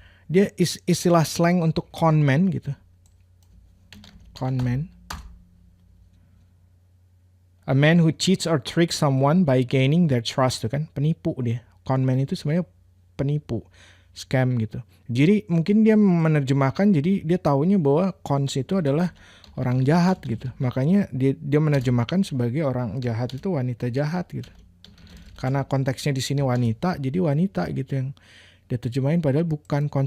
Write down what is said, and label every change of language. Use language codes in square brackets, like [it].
[id] Dia istilah slang untuk con man gitu. [en] Con man. A man who cheats or tricks someone by gaining their trust, [id] tuh kan, penipu dia. Con man itu sebenarnya penipu, scam gitu. Jadi mungkin dia menerjemahkan, jadi dia taunya bahwa cons itu adalah orang jahat gitu. Makanya dia menerjemahkan sebagai orang jahat itu wanita jahat gitu. Karena konteksnya di sini wanita, jadi wanita gitu yang dia terjemahin, padahal bukan.